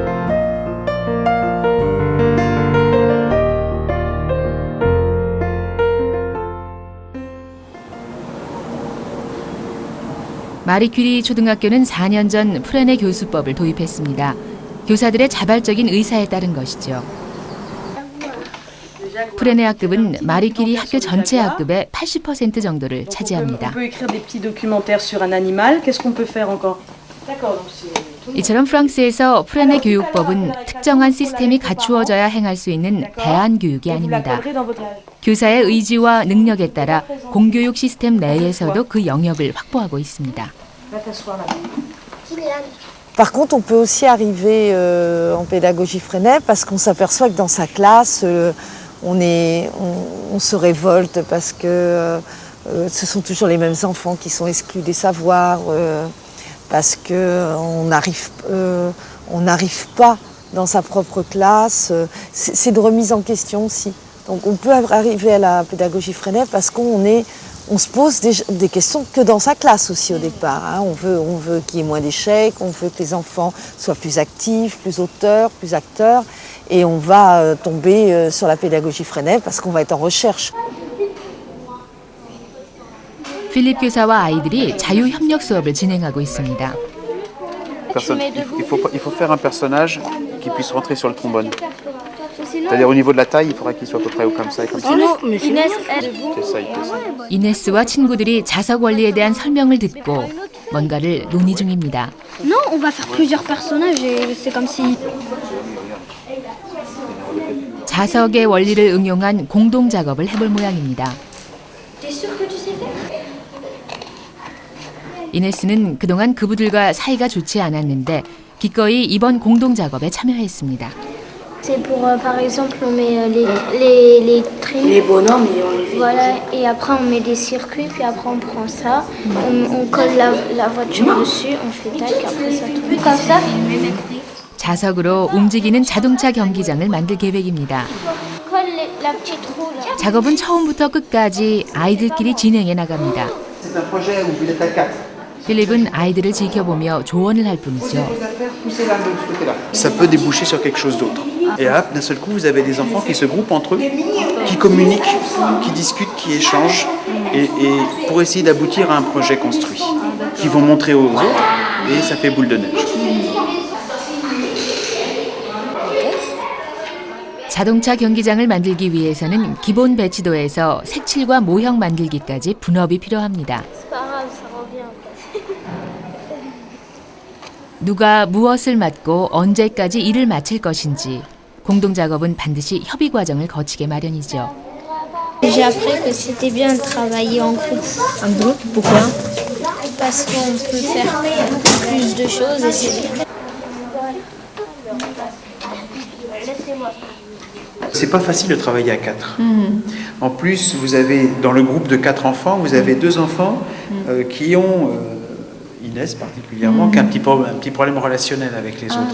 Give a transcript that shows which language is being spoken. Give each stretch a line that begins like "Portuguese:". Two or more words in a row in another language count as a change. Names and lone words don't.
Korean: 마리 퀴리 초등학교는 4년 전 프레네 교수법을 도입했습니다. 교사들의 자발적인 의사에 따른 것이죠. 프레네 학급은 마리 퀴리 학교 전체 학급의 80% 정도를 차지합니다.
French: On peut écrire des petits documentaires sur un animal. Qu'est-ce qu'on peut faire encore? D'accord, donc c'est
Korean: 이처럼 프랑스에서 프레네 교육법은 특정한 시스템이 갖추어져야 행할 수 있는 대안 교육이 아닙니다. 교사의 의지와 능력에 따라 공교육 시스템 내에서도 그 영역을 확보하고 있습니다.
French: Par contre, on peut aussi arriver en pédagogie Freinet parce qu'on s'aperçoit que dans sa classe, on se révolte parce que ce sont toujours les mêmes enfants qui sont exclus des savoirs, parce qu'on n'arrive pas dans sa propre classe. C'est de remise en question aussi. Donc on peut arriver à la pédagogie Freinet parce on se pose des questions que dans sa classe aussi au départ. Hein. On veut qu'il y ait moins d'échecs, on veut que les enfants soient plus actifs, plus auteurs, plus acteurs. Et on va tomber sur la pédagogie Freinet parce qu'on va être en recherche.
Korean: 필립 교사와 아이들이 자유 협력 수업을 진행하고 있습니다.
French: Il faut faire un personnage qui puisse rentrer sur le trombone. C'est-à-dire au niveau de la taille, il faudra qu'il soit à peu près comme ça et comme ça.
Korean: 이네스와 친구들이 자석 원리에 대한 설명을 듣고 뭔가를 논의 중입니다.
French: Non, on va faire plusieurs personnages et c'est comme si...
Korean: 자석의 원리를 응용한 공동 작업을 해볼 모양입니다. 이네스는 그동안 그부들과 사이가 좋지 않았는데 기꺼이 이번 공동 작업에 참여했습니다.
French: C'est pour, par exemple, on met les traits. Les bonhommes, et on les fait. Voilà, et après on met des circuits, puis après on prend ça, on colle la voiture dessus, on fait tac, après ça tourne. Comme ça.
Korean: 자석으로 움직이는 자동차 경기장을 만들 계획입니다.
French: Colle la petite roue là.
Korean: 작업은 처음부터 끝까지 아이들끼리 진행해 나갑니다. 필립은 아이들을 지켜보며 조언을 할 뿐이죠.
French: Ça peut déboucher sur quelque chose d'autre. Et hop, d'un seul coup, vous avez des enfants qui se groupent entre eux, qui communiquent, qui discutent, qui échangent, et pour essayer d'aboutir à un projet construit, qui vont montrer aux autres, et ça fait boule de neige.
Korean: 자동차 경기장을 만들기 위해서는 기본 배치도에서 색칠과 모형 만들기까지 분업이 필요합니다. 누가 무엇을 맡고 언제까지 일을 마칠 것인지 공동 작업은 반드시 협의 과정을 거치게 마련이죠.
French: J'ai appris que c'était bien de travailler en groupe. En groupe, pourquoi? Parce qu'on peut faire plus de choses et c'est bien. C'est pas facile de travailler à 4. En plus, vous avez dans le groupe de 4 enfants, vous avez 2 enfants qui ont Inès particulièrement, qui a un petit problème relationnel avec les autres.